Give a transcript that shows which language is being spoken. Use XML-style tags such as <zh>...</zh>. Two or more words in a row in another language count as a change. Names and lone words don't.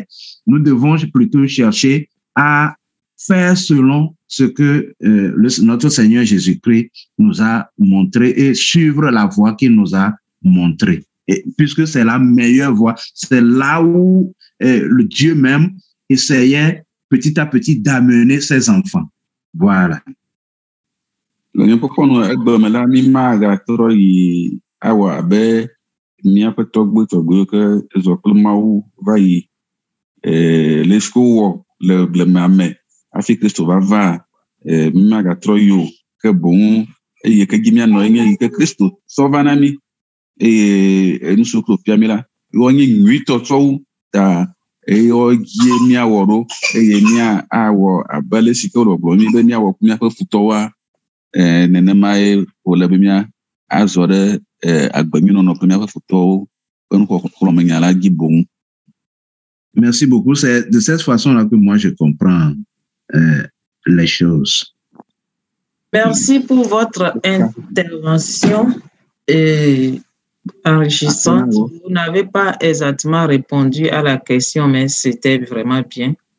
<fr>Nous devons plutôt chercher à faire selon ce que notre Seigneur Jésus-Christ nous a montré et suivre la voie qu'il nous a montrée. Et puisque c'est la meilleure voie, c'est là où le Dieu même essayait petit à petit d'amener ses enfants. Voilà.</fr> <ee>Lesiko wɔ le blema me hafi Kristo va míagatrɔ yi o ke boŋ eye ke dzi míanɔ enye yi ke Kristo sɔ va na mí eye nu siwo Kristo fia mí la wɔnye nyuitɔ tsɔwu ta eye wɔdzie míawɔ ɖo eye míawɔ abe ale si ke wole gblɔ mí be míawɔ ku míaƒe futɔwoa nenemae wòle be míazɔ ɖe agbenyinɔnɔ kple míaƒe futɔwo ƒe nuxɔxlɔmenya la dzi boŋ.</ee> <fr>Merci beaucoup. C'est de cette façon-là que moi, je comprends les choses. Merci pour votre intervention enrichissante. Vous n'avez pas exactement répondu à la question, mais c'était vraiment bien.</fr>